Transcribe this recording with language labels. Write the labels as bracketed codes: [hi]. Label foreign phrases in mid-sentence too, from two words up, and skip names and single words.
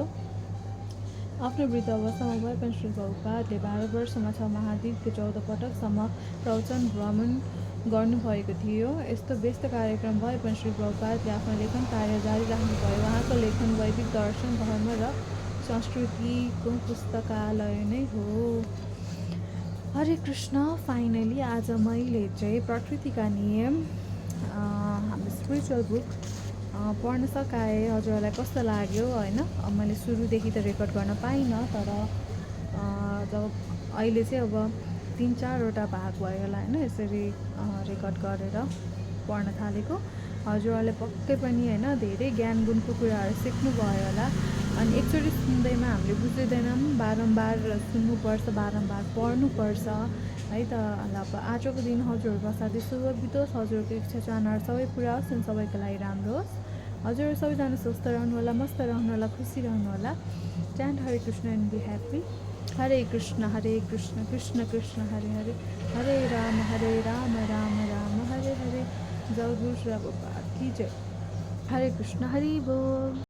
[ne] आफ्नो वृद्ध अवस्थामा भए पनि श्री प्रभुपादले भारतवर्षमा 6 महाद्वीपको 14 पटकसम्म प्रवचन भ्रमण गर्नुभएको थियो। यस्तो व्यस्त कार्यक्रम भए पनि श्री प्रभुपादले आफ्नो लेखन कार्य जारी राख्नुभयो। उहाँको लेखन वैदिक दर्शन, धर्म र संस्कृतिको पुस्तकालय नै हो। हरे कृष्ण। फाइनली आज मैले चाहिँ प्रकृतिका नियम हाम्रो [en] spiritual book [ne] पढ्न सकाएँ। हजुरहरूलाई कस्तो लाग्यो होइन? मैले सुरुदेखि त रेकर्ड गर्न पाइनँ, तर जब अहिले चाहिँ अब 3-4वटा भाग भयो होला होइन, यसरी रेकर्ड गरेर पढ्न थालेको। हजुरहरूले पक्कै पनि होइन धेरै ज्ञान गुणको कुराहरू सिक्नुभयो होला। अनि एकचोटि सुन्दैमा हामीले बुझ्दैनौँ, बारम्बार सुन्नुपर्छ, बारम्बार पढ्नुपर्छ है त। अब आजको दिन हजुरहरूको असाध्यै शुभ बितोस्, हजुरहरूको इच्छा चाहनाहरू सबै पुरा होस् अनि सबैको लागि राम्रो होस्। हजुरहरू सबैजना स्वस्थ रहनुहोला, मस्त रहनुहोला, खुसी रहनुहोला। [en] Chant Hare Krishna and be happy. [sa] हरे कृष्ण कृष्ण कृष्ण हरे हरे, हरे राम राम राम हरे हरे। [hi] जय गुरु प्रभुपाद की जय। [ne] हरे कृष्ण, हरि बोल।